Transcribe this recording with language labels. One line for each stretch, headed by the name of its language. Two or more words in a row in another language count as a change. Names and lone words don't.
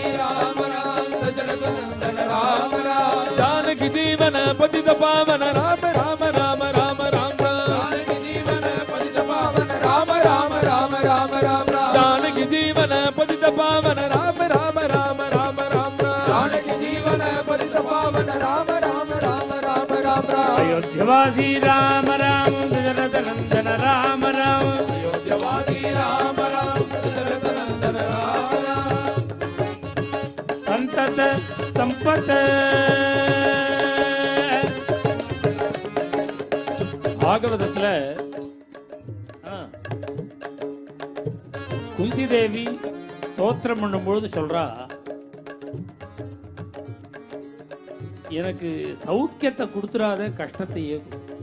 Hindi: राम राम दशरथ नंदन राम राम, जानकी जीवन पतित पावन राम राम राम राम राम राम, जानकी जीवन पतित पावन राम राम राम राम राम राम, जानकी जीवन पतित पावन राम राम राम राम राम राम, जानकी जीवन पतित पावन राम राम राम राम राम राम, अयोध्यवासी राम राम दशरथ नंदन राम राम, अयोध्यवासी राम राम दशरथ नंदन राम राम, संतत संपत
Tamil: பாகவதத்துல குந்தி தேவி ஸ்தோத்திரம் பண்ணும்பொழுது சொல்றா, எனக்கு சௌக்கியத்தை கொடுத்துறாத கஷ்டத்தையே கொடு.